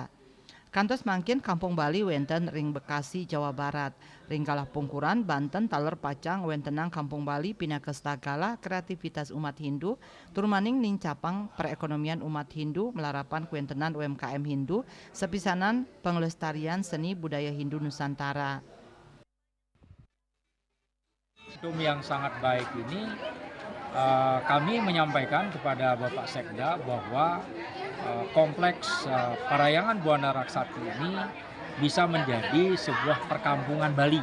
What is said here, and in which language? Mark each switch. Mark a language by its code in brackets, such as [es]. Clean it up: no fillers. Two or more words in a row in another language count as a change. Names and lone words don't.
[ban] Kantos mangkin Kampung Bali wenten ring Bekasi Jawa Barat, ring kalah Pungkuran Banten taler pacang wentenang Kampung Bali pinakestagala kreativitas umat Hindu turmaning nincapang perekonomian umat Hindu melarapan kuentenan UMKM Hindu sepisanan pengelestarian seni budaya Hindu Nusantara. [id] Momentum yang sangat baik ini kami menyampaikan kepada Bapak Sekda bahwa kompleks Parahyangan Buana Raksati ini bisa menjadi sebuah perkampungan Bali.